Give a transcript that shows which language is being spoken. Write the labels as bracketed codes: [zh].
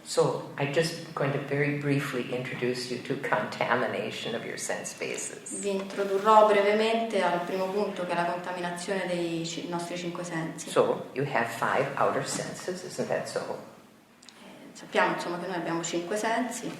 [en] So I'm just going to very briefly introduce you to contamination of your sense bases. [it] Vi introdurrò brevemente al primo punto, che è la contaminazione dei nostri cinque sensi. [en] So you have 5 outer senses, isn't that so? [it] Sappiamo che noi abbiamo cinque sensi: